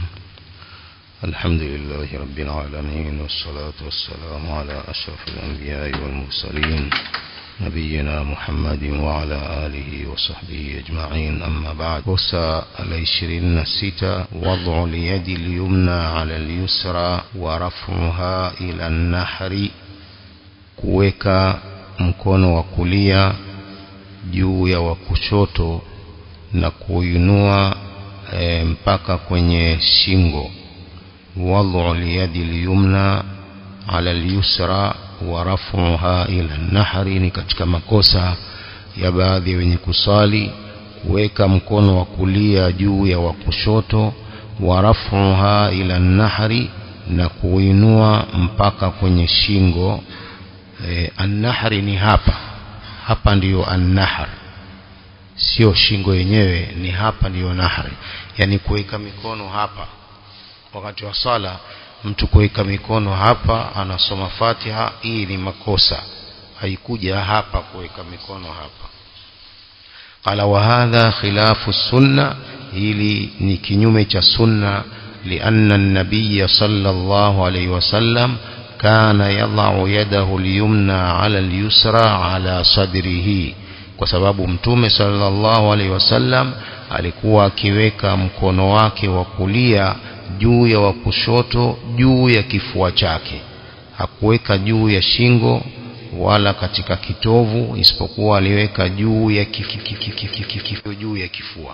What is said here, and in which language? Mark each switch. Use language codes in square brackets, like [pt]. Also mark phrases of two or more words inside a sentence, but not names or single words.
[ar] الحمد لله رب العالمين، والصلاة والسلام على أشرف الأنبياء والمرسلين نبينا محمد وعلى آله وصحبه أجمعين، أما بعد. وسا 26 وضع اليد اليمنى على اليسرى ورفعها إلى النحر، [sw] kuweka mkono wa kulia juu ya wa kushoto na kuinua mpaka kwenye shingo. [ar] وضع اليد اليمنى على اليسرى ورفعها إلى النحر, [sw] ni katika makosa ya baadhi wenye kusali kuweka mkono wa kulia juu ya wa kushoto, [ar] ورفعها إلى النحر, [sw] na kuinua mpaka kwenye shingo. An-nahri ni hapa ndiyo an-nahr, sio shingo yenyewe, ni hapa ndiyo nahri. Yani kuweka mikono hapa wakati wa sala, mtu kuweka mikono hapa anasoma Fatiha, hii ni makosa, haikuja hapa kuweka mikono hapa. [ar] قال وهذا خلاف السنة, [sw] hili ni kinyume cha sunna, [ar] لأن النبي صلى الله عليه وسلم كان يضع يده اليمنى على اليسرى على صدره, [sw] kwa sababu mtume [ar] صلى الله عليه وسلم [sw] alikuwa akiweka mkono wake wa kulia juu ya wa kushoto juu ya kifua chake. Hakuweka juu ya shingo wala katika kitovu, isipokuwa aliweka juu ya kifua.